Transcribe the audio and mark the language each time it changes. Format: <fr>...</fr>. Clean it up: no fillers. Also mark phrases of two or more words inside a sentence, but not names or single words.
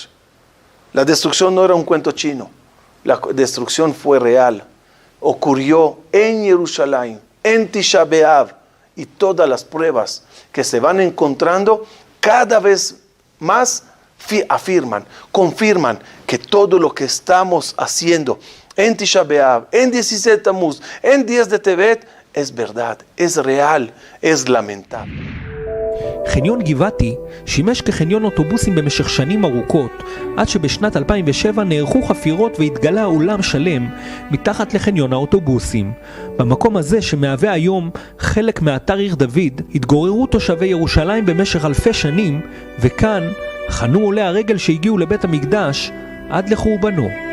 <es>La destrucción no era un cuento chino, la destrucción fue real, ocurrió en Jerusalén, en Tisha B'Av, y todas las pruebas que se van encontrando cada vez más afirman, confirman que todo lo que estamos haciendo en Tisha B'Av, en 17 de Tammuz, en 10 de Tevet, es verdad, es real, es lamentable.</es> <he>חניון גבעתי שימש כחניון אוטובוסים במשך שנים ארוכות, עד שבשנת 2007 נערכו חפירות והתגלה אולם שלם מתחת לחניון האוטובוסים. במקום הזה שמהווה היום חלק מאתר עיר דוד, התגוררו תושבי ירושלים במשך אלפי שנים, וכאן חנו עולי הרגל שהגיעו לבית המקדש עד לחורבנו.</he>